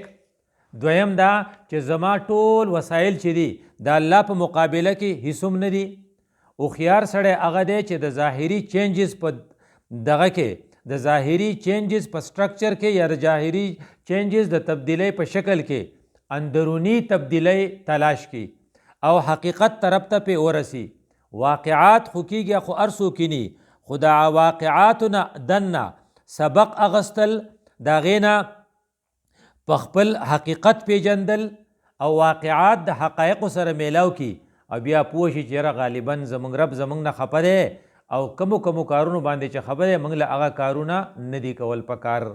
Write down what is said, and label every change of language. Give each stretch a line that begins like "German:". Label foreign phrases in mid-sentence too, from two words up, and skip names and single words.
Pashto: دویم دا چې زما ټول وسایل چې دي د الله په مقابله کې هیڅ هم نه دي. هوښیار سړی هغه دی چې د ظاهري چینجز په دغه کې، د ظاهري چینجز په سټرکچر کې یا د ظاهري چینجز د تبدیلی په شکل کې اندرونی تبدیلی تلاش کی او حقیقت طرف ته پې ورسی. واقعات خو کیږي خو هر څوک کینی، خو د واقعاتو نه دننه سبق اغستل، د هغې نه په خپل حقیقت پیژندل او واقعات د حقایقو سره میلاو کی او بیا پوه شي چې یاره غالبا زموږ رب زموږ نه خفه دی او کمو کارونو باندې چې خبره موږ له هغه کارونه نه دي کول پکار.